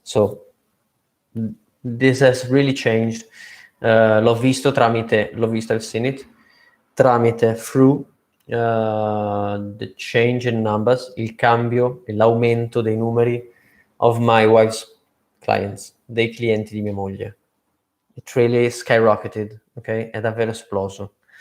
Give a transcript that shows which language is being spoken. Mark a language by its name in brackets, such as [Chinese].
[English] So this has really changed. I've seen it tramite through the change in numbers, [Italian] il cambio e l'aumento dei numeri [English] of my wife's clients, [Italian] dei clienti di mia moglie. [English] It really skyrocketed, ok? [Italian] È davvero esploso.